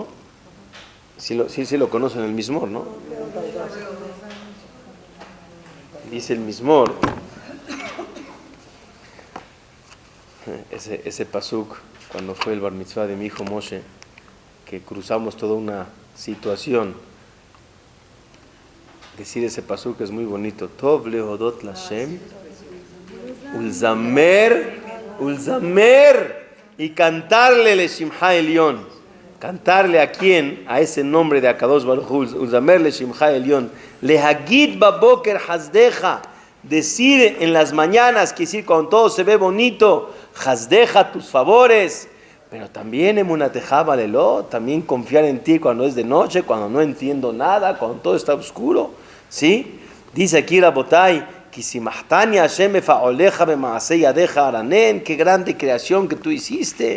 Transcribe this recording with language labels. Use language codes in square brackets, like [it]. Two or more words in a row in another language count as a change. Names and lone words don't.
[es] Sí lo conocen el Mismor, ¿no? Dice el Mismor, ese pasuk, cuando fue el bar mitzvah de mi hijo Moshe, que cruzamos toda una situación. Decir ese pasuk es muy bonito. [he] טוב להודות לה׳ ולזמר, [es] y cantarle [he] לשמך עליון. [es] Cantarle a quién? A ese nombre de [he] הקדוש ברוך הוא, ולזמר לשמך עליון. להגיד בבוקר חסדך. [es] Decir en las mañanas, quiere decir cuando todo se ve bonito, hasdeja, tus favores. Pero también [he] אמונתך בלילות, [es] también confiar en ti cuando es de noche, cuando no entiendo nada, cuando todo está oscuro. ¿Sí? Dice aquí Rabotay, [he] כי שמחתני השם בפעלך במעשי ידיך ארנן, [es] qué grande creación que tú hiciste.